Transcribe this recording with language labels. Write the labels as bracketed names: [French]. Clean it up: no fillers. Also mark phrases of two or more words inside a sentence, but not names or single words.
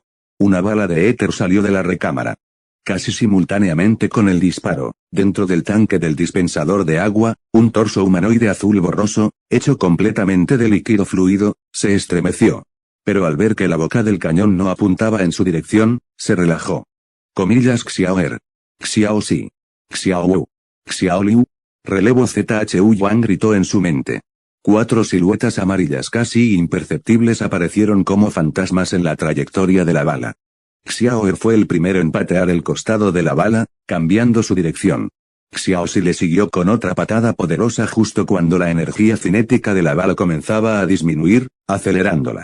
[Spanish] Una bala de éter salió de la recámara. Casi simultáneamente con el disparo, dentro del tanque del dispensador de agua, un torso humanoide azul borroso, hecho completamente de líquido fluido, se estremeció. Pero al ver que la boca del cañón no apuntaba en su dirección, se relajó. Xiaoer. Xiaoxi. Xiaowu. Xiaoliu. Relevo ZHU Yuan gritó en su mente. 4 siluetas amarillas casi imperceptibles aparecieron como fantasmas en la trayectoria de la bala. Xiaoer fue el primero en patear el costado de la bala, cambiando su dirección. Xiaoxi le siguió con otra patada poderosa justo cuando la energía cinética de la bala comenzaba a disminuir, acelerándola.